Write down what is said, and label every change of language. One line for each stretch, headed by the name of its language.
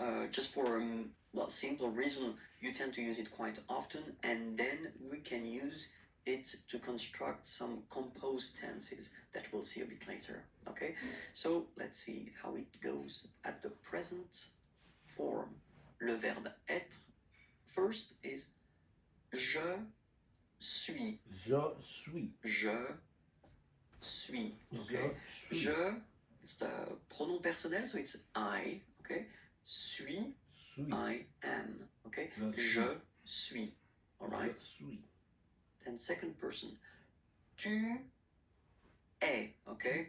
English: Just for simple reason, you tend to use it quite often, and then we can use it to construct some composed tenses that we'll see a bit later. Okay, so let's see how it goes at the present form.
French: Le verbe être
English: first is
French: je suis. Je suis. Je suis. Okay. Je suis.
English: Je, it's the pronoun personnel, so it's I.
French: Okay. Suis. Suis.
English: I am. Okay.
French: Je suis. Je suis.
English: All right.
French: Je suis.
English: Then second person.
French: Tu es.
English: Okay.